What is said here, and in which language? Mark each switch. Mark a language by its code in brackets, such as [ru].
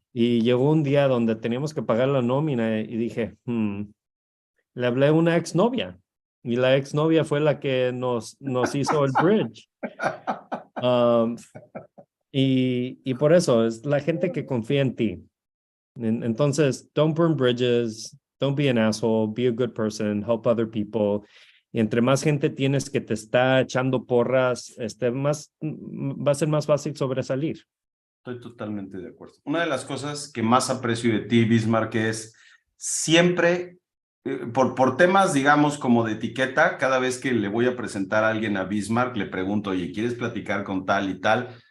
[es] Y llegó un día donde teníamos que pagar la nómina y dije, le hablé a una exnovia y la exnovia fue la que nos hizo el bridge. Y por eso es la gente que confía en ti. Entonces, [en] don't burn bridges, don't be an asshole, be a good person, help other people. [es] Y entre más gente tienes que te está echando porras, va a ser más fácil sobresalir. Estoy totalmente de acuerdo. Una de las cosas que más aprecio de ti, Bismarck, es siempre, por temas, digamos, como de etiqueta, cada vez que le voy a presentar a alguien a Bismarck, le pregunto, oye, ¿quieres platicar con tal y tal?